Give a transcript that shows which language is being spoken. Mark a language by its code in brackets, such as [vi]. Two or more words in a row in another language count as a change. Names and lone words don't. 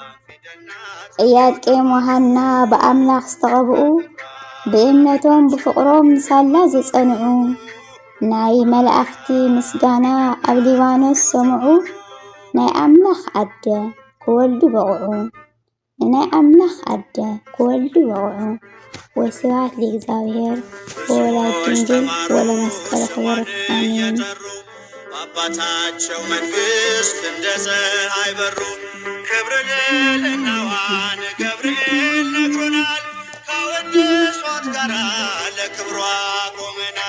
[ti] ኢያቄም ወሃና በአምላኽ ዝተቐብኡ ብእምነቶም ብፍቕሮም ሳላ ዘጸንዑ ናይ መላእክቲ ምስጋና ኣብ ሊባኖስ ሰምዑ ናይ አምላኽ አደ ክወልዱ በቕዑ ናይ አምላኽ አደ ክወልዱ በቕዑ። [gez] ወስብሐት ለእግዚአብሔር ወወላዲቱ ድንግል ወለመስቀሉ ክቡር አሜን። [am] አባታቸው መንግስት እንደ ፀሐይ በሩ ክብር ልዕልናዋን ገብርኤል ነግሮናል። ካወደሷት ጋራ ለክብሯ ቆመናል።